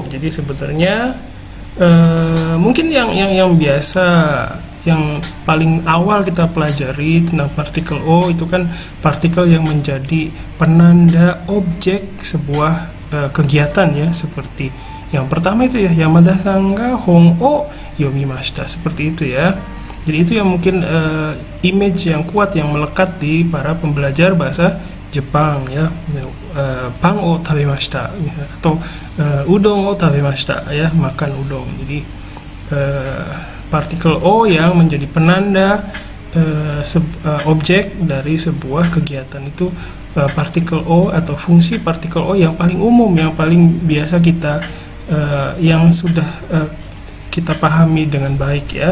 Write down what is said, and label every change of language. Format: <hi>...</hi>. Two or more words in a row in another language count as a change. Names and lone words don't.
<id>Jadi sebenarnya mungkin yang biasa, yang paling awal kita pelajari tentang partikel O itu kan partikel yang menjadi penanda objek sebuah kegiatan ya, seperti yang pertama itu ya,</id> <ja>山田さんが本を読みました,</ja> <id>seperti itu ya. Jadi itu yang mungkin image yang kuat yang melekat di para pembelajar bahasa Jepang ya.</id> <ja>パンを食べました atau うどんを食べました</ja> <id>ya, makan udon. Jadi partikel O yang menjadi penanda objek dari sebuah kegiatan itu partikel O, atau fungsi partikel O yang paling umum, yang paling biasa kita yang sudah kita pahami dengan baik ya.</id>